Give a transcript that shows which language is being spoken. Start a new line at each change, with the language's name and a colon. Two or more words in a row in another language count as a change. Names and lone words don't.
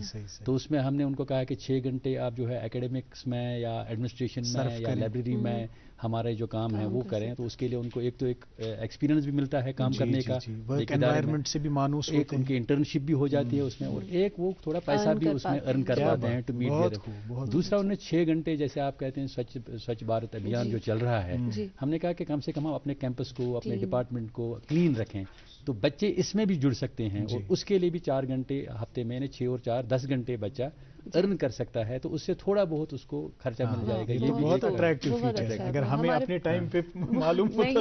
Urdu: تو اس میں ہم نے ان کو کہا کہ 6 گھنٹے آپ جو ہے اکیڈمکس میں یا ایڈمنسٹریشن میں یا لائبریری میں ہمارے جو کام ہے وہ کریں، تو اس کے لیے ان کو ایک تو ایک ایکسپیرینس بھی ملتا ہے کام کرنے کا،
English: work environment
Urdu: سے بھی مانوس ہوتے ہیں، ان کی انٹرنشپ بھی ہو جاتی ہے اس میں، اور ایک وہ تھوڑا پیسہ بھی اس میں ارن کر پاتے ہیں
English: to meet their.
Urdu: دوسرا انہیں 6 گھنٹے جیسے آپ کہتے ہیں سوچھ بھارت ابھیان جو چل رہا ہے، ہم نے کہا کہ کم سے کم ہم اپنے کیمپس کو اپنے ڈپارٹمنٹ کو کلین رکھیں، تو بچے اس میں بھی جڑ سکتے ہیں اور اس کے لیے بھی 4 گھنٹے ہفتے میں 6 اور 4 10 گھنٹے بچہ ارن کر سکتا ہے، تو اس سے تھوڑا بہت اس کو خرچہ مل جائے گا. یہ بھی بہت
English: attractive feature
Urdu: ہے اگر ہمیں اپنے ٹائم پہ معلوم ہوتا